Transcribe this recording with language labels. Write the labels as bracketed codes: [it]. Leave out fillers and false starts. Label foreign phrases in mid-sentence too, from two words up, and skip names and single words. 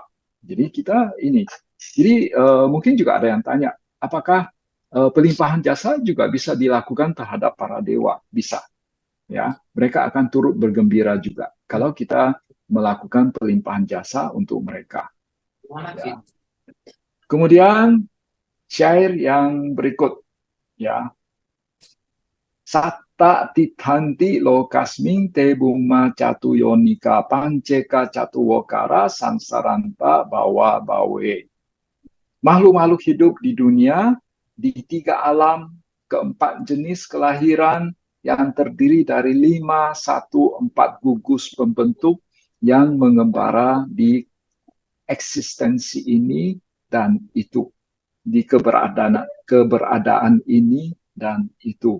[id] Jadi kita ini, jadi mungkin juga ada yang tanya, apakah pelimpahan jasa juga bisa dilakukan terhadap para dewa? Bisa, ya. Mereka akan turut bergembira juga kalau kita melakukan pelimpahan jasa untuk mereka. Ya. Kemudian syair yang berikut, ya. [pi] Satta tithanti lokasming te buma catu yonika panceka catu wokara sansaranta bawa bawe. [id] Makhluk-makhluk hidup di dunia, di tiga alam, keempat jenis kelahiran yang terdiri dari 5, 1, 4 gugus pembentuk yang mengembara di eksistensi ini dan itu, di keberadaan ini dan itu.